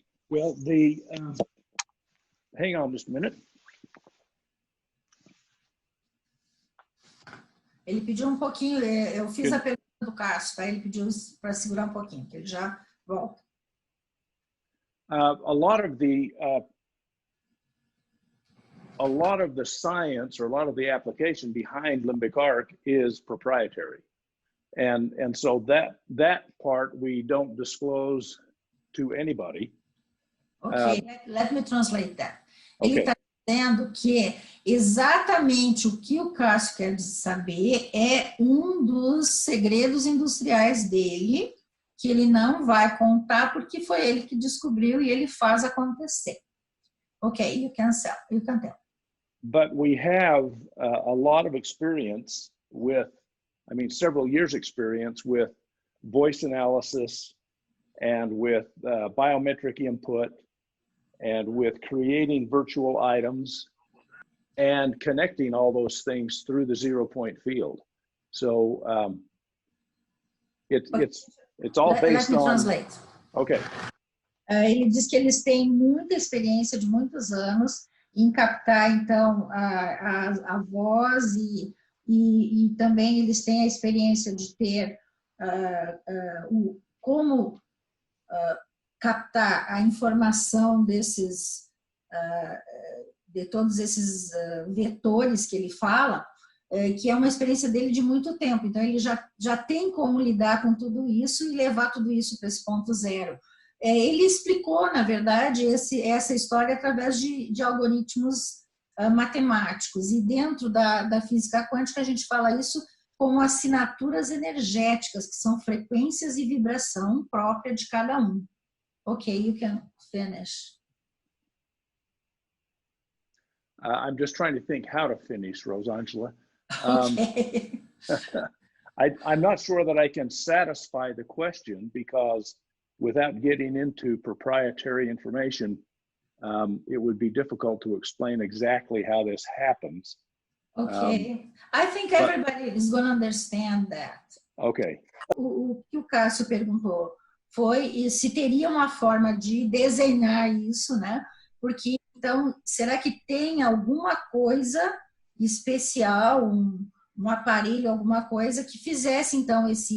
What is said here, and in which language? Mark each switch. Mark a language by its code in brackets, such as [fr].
[en] Well, hang on just a minute. [pt] Ele pediu um pouquinho, eu fiz a pergunta do Cássio, tá? Ele pediu para segurar um pouquinho, que ele já volta. [en] A lot of the science, or a lot of the application behind limbic arc is proprietary, and so that part we don't disclose to anybody. Okay, let me translate that. Okay. [pt] Ele está dizendo que exatamente o que o Cássio quer saber é um dos segredos industriais dele, que ele não vai contar porque foi ele que descobriu e ele faz acontecer. [en] Okay, you can tell. But we have a lot of experience with, several years experience with voice analysis and with biometric input and with creating virtual items and connecting all those things through the 0-point field. So it's all based on... Let me translate. Okay. [pt] Ele diz que eles têm muita experiência de muitos anos em captar, então, a voz e também eles têm a experiência de ter como captar a informação de todos esses vetores que ele fala, que é uma experiência dele de muito tempo. Então, ele já tem como lidar com tudo isso e levar tudo isso para esse ponto zero. Ele explicou, na verdade, essa história através de algoritmos matemáticos. E dentro da física quântica, a gente fala isso como assinaturas energéticas, que são frequências e vibração própria de cada um. [en] Ok, you can finish. I'm just trying to think how to finish, Rosangela. Okay. I'm not sure that I can satisfy the question, because without getting into proprietary information, it would be difficult to explain exactly how this happens. Okay. I think everybody is going to understand that. Okay. [pt] O que o Cássio perguntou foi se teria uma forma de desenhar isso, né? Porque, então, será que tem alguma coisa especial, um aparelho, alguma coisa que fizesse, então,